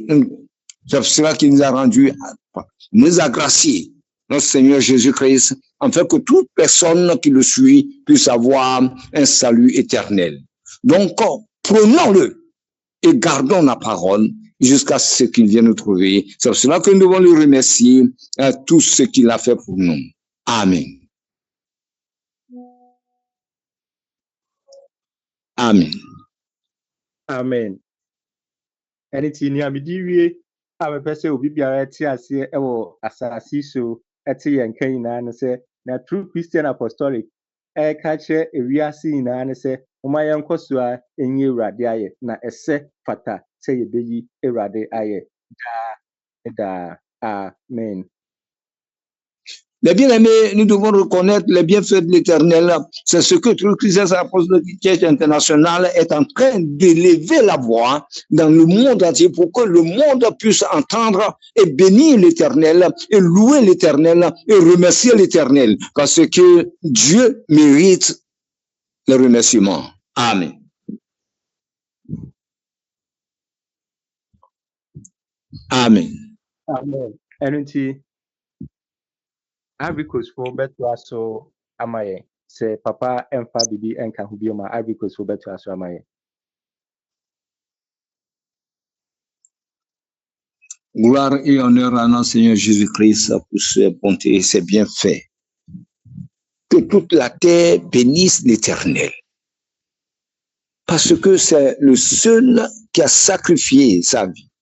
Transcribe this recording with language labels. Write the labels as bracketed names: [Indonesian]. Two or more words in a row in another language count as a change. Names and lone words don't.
[French] C'est cela qui nous a rendu, nous a gracié, notre Seigneur Jésus-Christ, afin que toute personne qui le suit puisse avoir un salut éternel. Donc, prenons-le et gardons la parole jusqu'à ce qu'il vienne nous trouver. C'est pour cela que nous devons lui remercier à tout ce qu'il a fait pour nous. Amen. Amen. Amen. [Akan] Ɛne ti ni amedi wie a mepɛ sɛ obi biara te aseɛ ɛwɔ asase so ɛte yɛn nka nyinaa no sɛ na True Christian Apostolic ɛka kyerɛ ewiase nyinaa no sɛ momma yɛnkɔ so a ɛnyi Awurade ayɛ na ɛsɛ fata sɛ yɛbɛyi Awurade ayɛ daa. Amen. [French] Les bien-aimés, nous devons reconnaître les bienfaits de l'Éternel. C'est ce que True Christian Apostolic Church International est en train d'élever la voix dans le monde entier pour que le monde puisse entendre et bénir l'Éternel et louer l'Éternel et remercier l'Éternel parce que Dieu mérite les remerciements. Amen. Amen. Amen. [Akan] Ɛno nti Agricosfo bɛtoa so ama yɛn sɛ papa ɛmfa bibi ɛnka ho bio ma Agricosfo bɛtoa so ama yɛn. [French] Gloire et honneur à notre Seigneur Jésus-Christ pour ses bontés et ses bienfaits. Que toute la terre bénisse l'Éternel. Parce que c'est le seul qui a sacrifié sa vie.